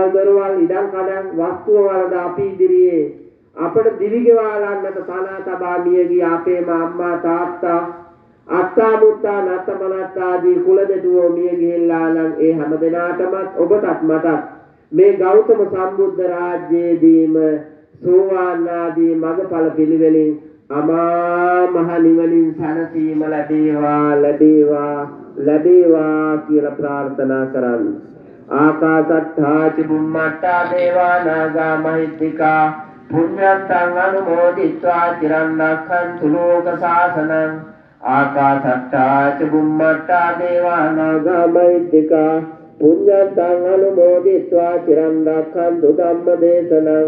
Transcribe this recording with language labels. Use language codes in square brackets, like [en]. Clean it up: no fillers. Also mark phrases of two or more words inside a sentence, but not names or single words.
[si] දොරවල් ඉඩම් කඩම් වස්තුව වලද අපි ඉදිරියේ අපට දිවිගෙවාලන්නට තනා තබා මිය ගිය අපේම අම්මා තාත්තා අත්තා මුත්තා නත්තමනත්තාදී කුල දෙටුවෝ මිය ගිහිල්ලා නම් ඒ හැම දිනාටමත් ඔබටත් මටත් මේ ගෞතම සම්බුද්ධ රාජ්‍යයේදීම සෝවාන් ආදී මඟඵල පිළිවෙලින් අමා මහ නිවනින් සැනසීම ලැබේවා ලැබේවා ලැබේවා කියලා ප්‍රාර්ථනා කරන්න. [pi] ආකාශට්ඨා චුම්මට්ඨා දේවා නාග මහිත්‍තිකා පුඤ්ඤන්තං අනුමෝදිत्वा චිරන් රක්ඛන්තු ලෝක සාසනං. ආකාශට්ඨා චුම්මට්ඨා දේවා නාග මහිත්‍තිකා පුඤ්ඤන්තං අනුමෝදිत्वा චිරන් රක්ඛන්තු ධම්ම දේශනං.